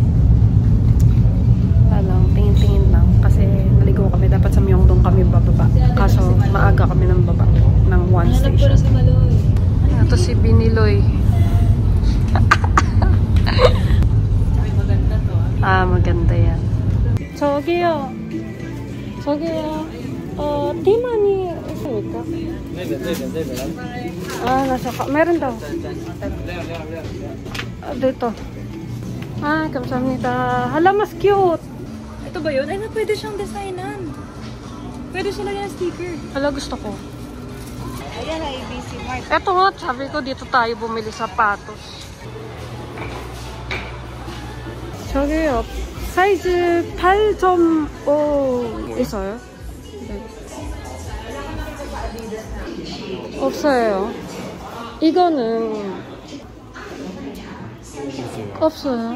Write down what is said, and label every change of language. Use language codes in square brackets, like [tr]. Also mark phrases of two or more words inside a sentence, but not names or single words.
[tl] Alam, tingin-tingin lang. Kasi naligaw kami. Dapat sa Myeongdong kami bababa. Kaso maaga kami ng baba ng [en] one station. [tl] Ito si Biniloy. maganda yan. [ko] 저기요. 티마니 있습니까? [tl] nasa meron daw. Dito. 감사합니다. Hala, mas cute. Ito ba yun? Ay, pwede siyang designan. Pwede siya lagyan ng sticker. Hala, gusto ko. Ayan, ABC Mart. Eto nga, sabi ko dito tayo bumili sapatos. [ko] 저기요. 사이즈 8.5 있어요? 네. 없어요. 이거는 없어요.